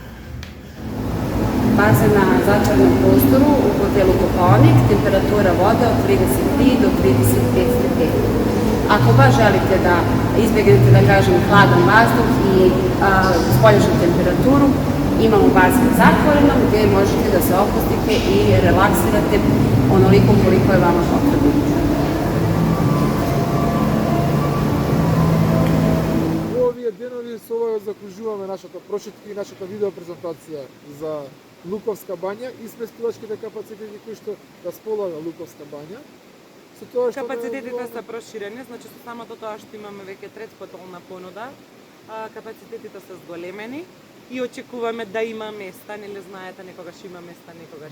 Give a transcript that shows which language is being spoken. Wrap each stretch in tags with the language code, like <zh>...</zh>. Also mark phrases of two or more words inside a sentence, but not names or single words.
<sr>Bazen na zatvorenom prostoru u hotelu Kopaonik, temperatura vode od 33 do 35 stepeni. Ako baš želite da izbjegnete, da kažem, hladan vazduh i spoljašnju temperaturu, imamo bazen zatvoreno gde možete da se opustite i relaksirate onoliko koliko je vama potrebno.</sr> <mk>Овие денови со ова закружуваме нашата прошетка и нашата видео презентација за Луковска бања и сместувачките капацитети кои што располага Луковска бања. Капацитетите се проширени, значи со самото тоа што имаме веќе трет хотелна понуда, капацитетите се зголемени и очекуваме да има места, нели знаете, некогаш има места, некогаш</mk>